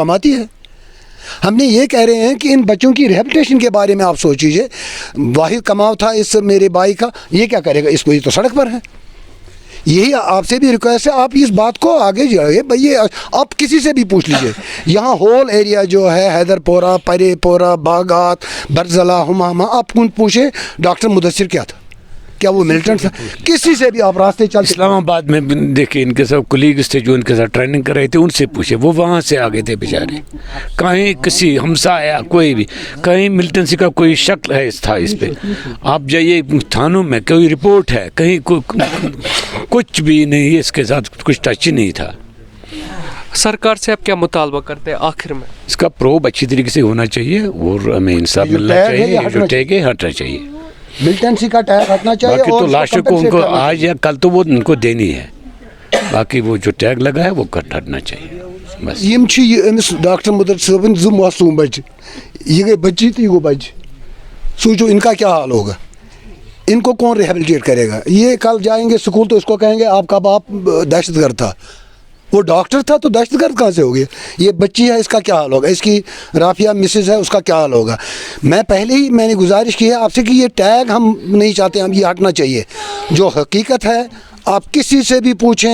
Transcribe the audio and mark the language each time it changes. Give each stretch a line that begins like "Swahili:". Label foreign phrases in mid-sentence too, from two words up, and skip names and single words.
Urdu: کماتی ہے ہم نے یہ کہہ رہے ہیں کہ ان بچوں کی ریہیبلیٹیشن کے بارے میں آپ سوچیے واحد کماؤ تھا اس میرے بھائی کا یہ کیا کرے گا اس کو یہ تو سڑک پر ہے یہی آپ سے بھی ریکویسٹ ہے آپ اس بات کو آگے جائیے بھائی آپ کسی سے بھی پوچھ لیجئے یہاں
English: whole area
Urdu: جو ہے حیدر پورہ پرے پورہ باغات برزلہ ہمامہ آپ کون پوچھے ڈاکٹر مدثر کیا تھا کیا وہ ملٹن تھا کسی سے بھی آپ راستے چلتے اسلام آباد میں دیکھیں ان کے ساتھ کولیگس تھے جو ان کے ساتھ ٹریننگ کر رہے تھے ان سے پوچھے وہ وہاں سے آگے تھے بیچارے کہیں کسی ہمسایہ کوئی بھی کہیں ملٹنسی کا کوئی شکل ہے تھا اس پہ آپ جائیے تھانوں میں کوئی رپورٹ ہے کہیں کچھ بھی نہیں اس کے ساتھ کچھ ٹچ ہی نہیں تھا سرکار سے آپ کیا مطالبہ کرتے ہیں آخر میں اس کا پروب اچھی طریقے سے ہونا چاہیے اور ہمیں انصاف ملنا چاہیے جو ٹیگ ہے ہٹنا چاہیے ملٹنسی کا ٹیگ ہٹنا چاہیے باقی تو لاشوں کو ان کو آج یا کل تو وہ ان کو دینی ہے باقی وہ جو ٹیگ لگا ہے وہ ہٹنا چاہیے بس
Kashmiri: یم چھ امس ڈاکٹر مدثر صٲبن
Urdu: 2 معصوم بچے یہ گئی بچی تو یہ گو بچہ سوچو ان کا کیا حال ہوگا ان کو کون ریہیبلیٹیٹ کرے گا یہ کل جائیں گے سکول تو اس کو کہیں گے آپ کا باپ دہشت گرد تھا وہ ڈاکٹر تھا تو دہشت گرد کہاں سے ہو گیا یہ بچی ہے اس کا کیا حال ہوگا اس کی رافیہ مسز ہے اس کا کیا حال ہوگا میں پہلے ہی میں نے گزارش کی ہے آپ سے کہ یہ ٹیگ ہم نہیں چاہتے ہم یہ ہٹنا چاہیے جو حقیقت ہے آپ کسی سے بھی پوچھیں